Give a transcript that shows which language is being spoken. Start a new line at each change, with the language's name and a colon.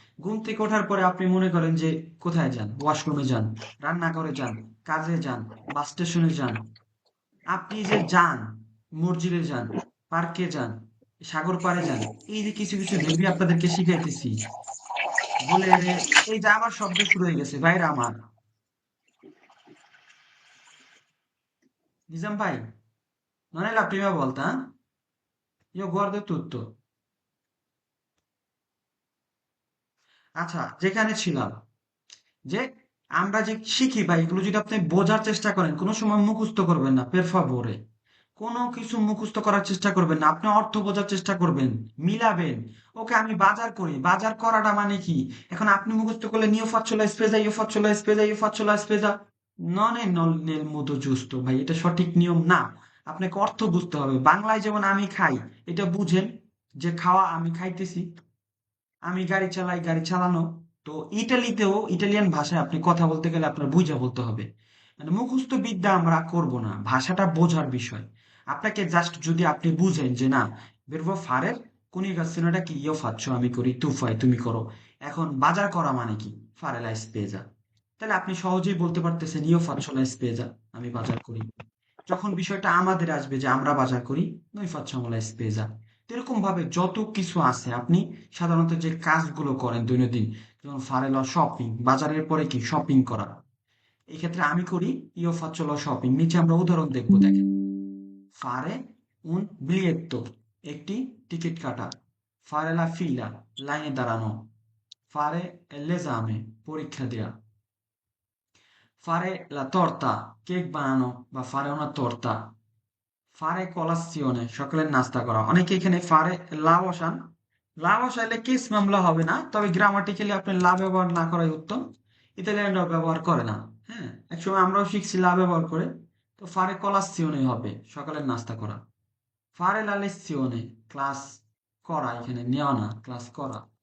Bangla: ঘুম থেকে ওঠার পরে আপনি মনে করেন যে কোথায় যান, ওয়াশরুমে যান, রান্নাঘরে যান, কাজে যান, বাস স্টেশনে যান। আপনি যে যান, মসজিদে যান, পার্কে যান, সাগর পাড়ে যান, এই যে কিছু কিছু ভেবে আপনাদেরকে শিখাইতেছি বলে যে এই যে আবার শব্দ শুরু হয়ে গেছে ভাইরা আমার।
Italian: নিজাম ভাই, non è la prima volta, eh? Io guardo tutto.
Bangla: আচ্ছা, যেখানে ছিলাম যে আমরা যে শিখি বা এগুলো যদি আপনি বোঝার চেষ্টা করেন, কোনো সময় মুখস্থ করবেন না,
Italian: পের ফাভোরে।
Bangla: কোনো কিছু মুখস্থ করার চেষ্টা করবেন না, আপনি অর্থ বোঝার চেষ্টা করবেন, মিলাবেন। ওকে, আমি বাজার করি, বাজার করাটা মানে কি? এখন আপনি মুখস্থ করলে
Italian: নিও faccio la spesa, io faccio la spesa, io faccio la spesa, non è nel modo giusto,
Bangla: ভাই, এটা সঠিক নিয়ম না। আপনাকে অর্থ বুঝতে হবে। বাংলায় যেমন আমি খাই, এটা বুঝেন যে খাওয়া, আমি খাইতেছি। আমি গাড়ি চালাই, গাড়ি চালানো। তো ইটালিতেও ইটালিয়ান ভাষায় আপনি কথা বলতে গেলে আপনার বুঝা বলতে হবে। মানে মুখস্থ বিদ্যা আমরা করব না, ভাষাটা বোঝার বিষয়। আপনাকে জাস্ট যদি আপনি বুঝেন যে না,
Italian: verbo fare coniugazione
Bangla: কি
Italian: io faccio,
Bangla: আমি করি,
Italian: tu fai
Bangla: তুমি করো। এখন বাজার করা মানে কি?
Italian: fare la spesa।
Bangla: তাহলে আপনি সহজেই বলতে পারতেছেন
Italian: io faccio la spesa,
Bangla: আমি বাজার করি। যখন বিষয়টা আমাদের আসবে যে আমরা বাজার করি,
Italian: noi facciamo la spesa।
Bangla: এরকম ভাবে যত কিছু আছে, আপনি সাধারণত যে কাজগুলো করেন দৈনন্দিন, যেমন
Italian: fare la shopping,
Bangla: বাজারের পরে কি শপিং করা, এই ক্ষেত্রে আমি করি
Italian: io faccio la shopping।
Bangla: নিচে আমরা উদাহরণ দেখবো, দেখেন।
Italian: fare un biglietto,
Bangla: একটি টিকিট কাটা।
Italian: fare la fila,
Bangla: লাইনে দাঁড়ানো।
Italian: fare l'esame,
Bangla: পরীক্ষা দেয়া।
Italian: fare la torta,
Bangla: কেক বানানো বা
Italian: fare una torta। ফারে কলাসিওনে,
Bangla: সকালের নাস্তা করা। অনেকে এখানে
Italian: ফারে লা
Bangla: বসান। লা বসাইলে কেস মামলা হবে না, তবে গ্রামাটিক্যালি আপনি লা ব্যবহার না করাই উত্তম। ইতালিয়ানরাও ব্যবহার করে না। হ্যাঁ, একসময় আমরাও শিখছি লা ব্যবহার করে। তো
Italian: ফারে কলাসিওনে
Bangla: হবে সকালের নাস্তা করা।
Italian: ফারে লা লেসিওনে,
Bangla: ক্লাস করা, এখানে নেওয়া না, ক্লাস করা।